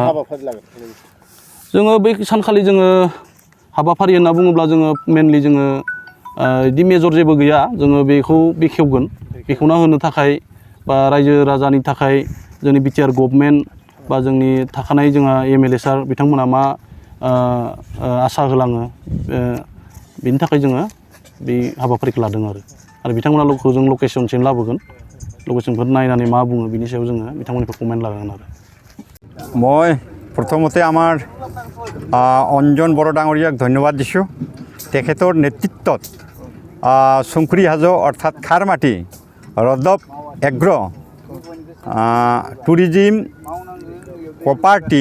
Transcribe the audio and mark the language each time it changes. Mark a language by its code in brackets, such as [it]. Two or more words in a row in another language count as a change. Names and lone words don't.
[brx] जोङो बै सानखालि जोङो हाबाफारि होनना बुङोब्ला जोङो मेनलि जोङो बिदि मेजर जेबो गैया जोङो बेखौ बेखेवगोन बेखेवना होनो थाखाय बा रायजो राजानि थाखाय जोंनि BTR गभर्नमेन्ट बा जोंनि थाखानाय जोंहा MLA सार बिथांमोना मा आसा होलाङो बेनि थाखाय जोङो बे हाबाफारिखौ लादों आरो बिथांमोना जों लकेसनसिम लाबोगोन लकेसनखौ नायनानै मा बुङो बिनि सायाव जोङो बिथांमोननिफ्राय कमेन्ट लागोन आरो [as] মই প্ৰথমতে আমাৰ অঞ্জন বড়ো ডাঙৰীয়াক ধন্যবাদ দিছোঁ তেখেতৰ নেতৃত্বত শংকৰী হাজো অৰ্থাৎ খাৰমাটি ৰদব [en] agro tourism property